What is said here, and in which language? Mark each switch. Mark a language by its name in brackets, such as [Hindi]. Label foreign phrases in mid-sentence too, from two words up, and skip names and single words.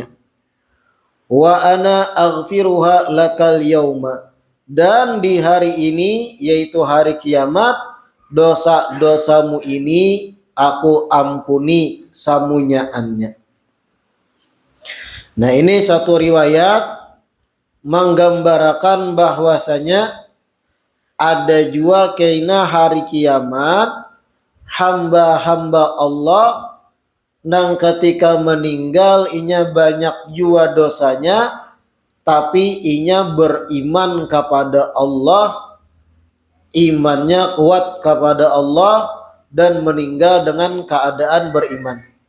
[Arabic] وأنا أغفرها لك اليوم, [Indonesian] dan di hari ini, yaitu hari kiamat, dosa-dosamu ini aku ampuni samunyaannya. Nah, ini satu riwayat menggambarkan bahwasanya ada juga kena hari kiamat hamba-hamba Allah nang ketika meninggal inya banyak jua dosanya, tapi inya beriman kepada Allah, imannya kuat kepada Allah, dan meninggal dengan keadaan beriman.